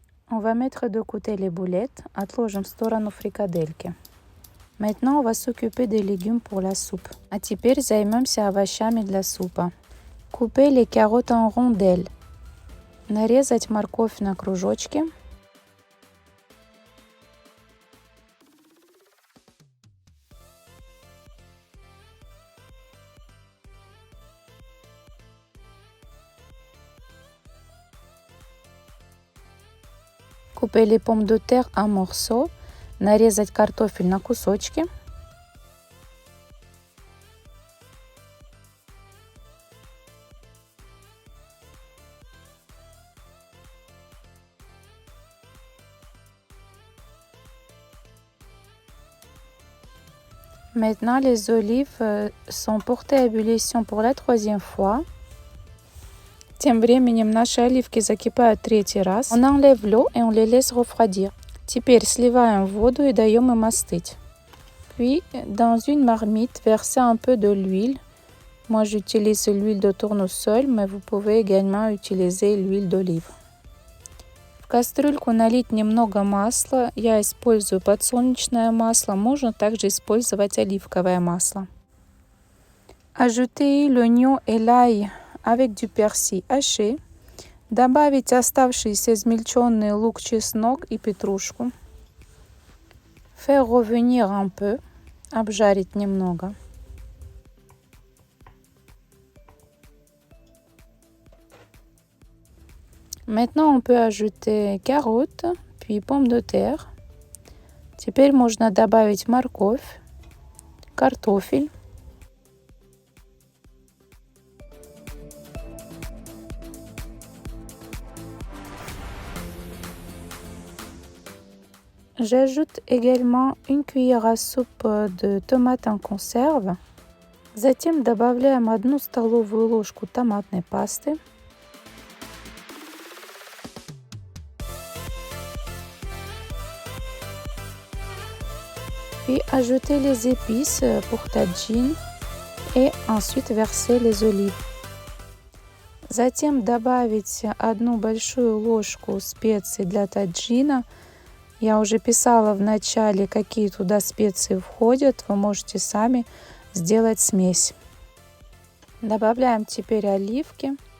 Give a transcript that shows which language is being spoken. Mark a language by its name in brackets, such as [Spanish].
[French] On va mettre de côté les boulettes. [Russian] Отложим в сторону фрикадельки. [French] Maintenant, on va s'occuper des légumes pour la soupe. [Russian] А теперь займемся овощами для супа. [French] Couper les carottes en rondelles. [Russian] Нарезать морковь на кружочки. [French] Couper les pommes de terre en morceaux. [Russian] Нарезать картофель на кусочки. [French] Maintenant, les olives sont portées à ébullition pour la 3e fois. [Russian] Тем временем наши оливки закипают 3-й раз. [French] On enlève l'eau et on les laisse refroidir. [Russian] Теперь сливаем воду и даем им остыть. [French] Puis, dans une marmite, versez un peu de l'huile. Moi, j'utilise l'huile de tournesol, mais vous pouvez également utiliser l'huile d'olive. [Russian] В кастрюльку налить немного масла. Я использую подсолнечное масло. Можно также использовать оливковое масло. [French] Ajoutez l'oignon et l'ail avec du persil haché. [Russian] Добавить оставшийся измельченный лук, чеснок и петрушку. [French] Faire revenir un peu. [Russian] Обжарить немного. [French] Maintenant, on peut ajouter carottes, puis pommes de terre. [Russian] Теперь можно добавить морковь, картофель. [French] J'ajoute également une cuillère à soupe de tomates en conserve. [Russian] Затем добавляем 1 столовую ложку томатной пасты. [French] Puis ajouter les épices pour tagine et ensuite verser les olives. [Russian] Затем добавить 1 большую ложку специй для таджина. Я уже писала в начале, какие туда специи входят. Вы можете сами сделать смесь. Добавляем теперь оливки.